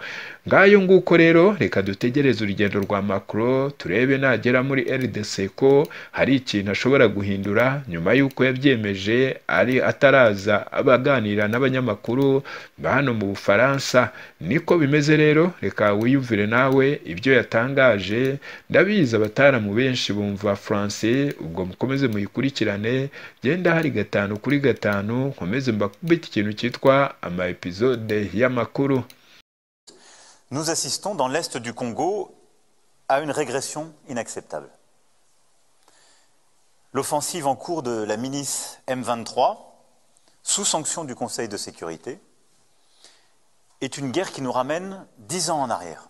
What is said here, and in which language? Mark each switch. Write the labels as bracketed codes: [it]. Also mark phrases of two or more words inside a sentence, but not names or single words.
[rw] Ngayo nguko rero, reka dutegereze urugendo rwa Macron turebe nagera muri RDC ko hari ikintu ashobora guhindura nyuma yuko yabyemeje ari ataraza abaganira n'abanyamakuru ba hano mu Bufaransa. Niko bimeze rero, reka wiyumvire nawe ibyo yatangaje. Ndabizi abataramu benshi bumva français, ubwo mukomeze muyikurikirane, genda hari 5 kuri 5 nkomeze mbakubita ikintu cyitwa ama episode y'amakuru. [fr] Nous assistons dans l'est du Congo à une régression inacceptable. L'offensive en cours de la milice M23, sous sanction du Conseil de sécurité, est une guerre qui nous ramène 10 ans en arrière.